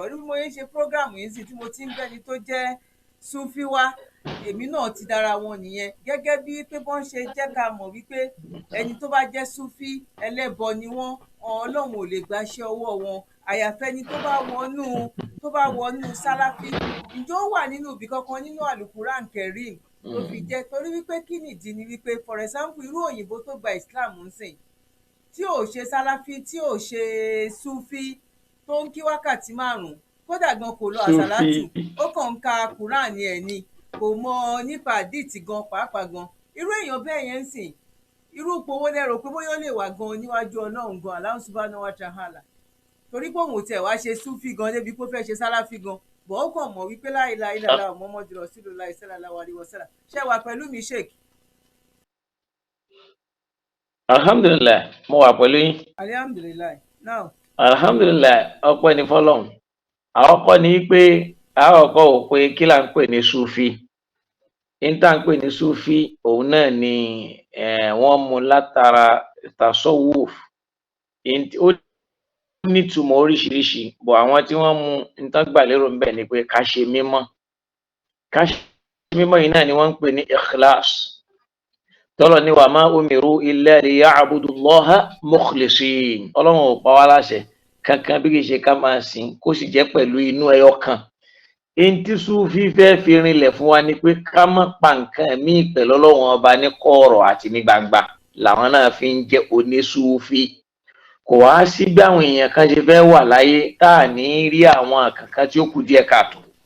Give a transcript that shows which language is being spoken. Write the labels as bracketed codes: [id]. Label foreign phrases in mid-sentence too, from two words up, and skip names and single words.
[yo] Irú mo yẹn ṣe prógráàmù yìí sìn tí mo ti ń bẹ́ni tó jẹ́ súfí wá, èmi náà ti dára wọn nìyẹn gẹ́gẹ́ bí pé bọ́n ṣe jẹ́ ká mọ̀ wípé ẹni tó bá jẹ́ súfí ẹlẹ́bọ ni wọ́n, Ọlọ́run ò lè gbaṣẹ́ ọwọ́ wọn àyàfẹ́ ni tó bá wọnú sálàfí. Ǹjẹ́ ó wà nínú ibì kankan nínú àlùkùrán kẹrìm tó fi jẹ́ torí wípé kí nìdí ni wípé [en] for example [yo] irú òyìnbó tó gba Islam ń sìn tí ò ṣe sálàfí tí ò ṣe súfí tó ń kí wákàtí 5 kódà gan kò lọ àsàlátù, ó kàn ń ka Quran ẹ̀ ni kò mọ nípa àdìtì gan pàápàá gan. Irú èèyàn bẹ́ẹ̀ yẹn ń sìn irú ipò owó lẹ́rọ pé bóyá ó lè wà gan níwájú Ọlọ́run gan [ar] الله سبحانه وتعالى [yo] torí pé òun ò tẹ̀ wá ṣe súfì gan débi pé ó fẹ́ ṣe sálàfí gan bọ̀ ó kàn mọ̀ wípé [ar] لا إله إلا الله محمد رسول الله صلى الله عليه وسلم. [yo] Ṣé wà pẹ̀lú mi sheik? Alhamdulillah, mo wà pẹ̀lú yín. [ar] Alhamdulillah. Now. [yo] Alhamdulillah, ọpẹ́ ni fọ́lọ́run. Àkọ́kọ́ ni pé àkọ́kọ́ ò pé kí là ń pè ní súfì. Tá ń pè ní súfì òun náà ni wọ́n mú látara tasawuf. Ó nítumọ̀ oríṣiríṣi bọ̀ àwọn tí wọ́n mú nǹkan gbà lérò ńbẹ̀ ni pé ká ṣe mímọ́. Ká ṣe mímọ́ yìí náà ni wọ́n ń pè ní ikhlas. Tọ́lọ̀ ní [ar] وما أمروا إلا ليعبدوا الله مخلصين. [yo] Ọlọ́run ò pa wá láṣẹ kankan bí kì í ṣe ká máa sìn kó sì jẹ́ pẹ̀lú inú ẹyọ kan. Tí súfì fẹ́ fi rinlẹ̀ fún wa ni pé ká má pa nǹkan míì pẹ̀lú Ọlọ́run ọba ní kọ̀rọ̀ àti ní gbangba làwọn náà fi ń jẹ́ onísúfì. Kò wá sí bí àwọn èèyàn kan ṣe fẹ́ wà láyé tá à ní rí àwọn kankan tí ó kù díẹ̀ káàtó.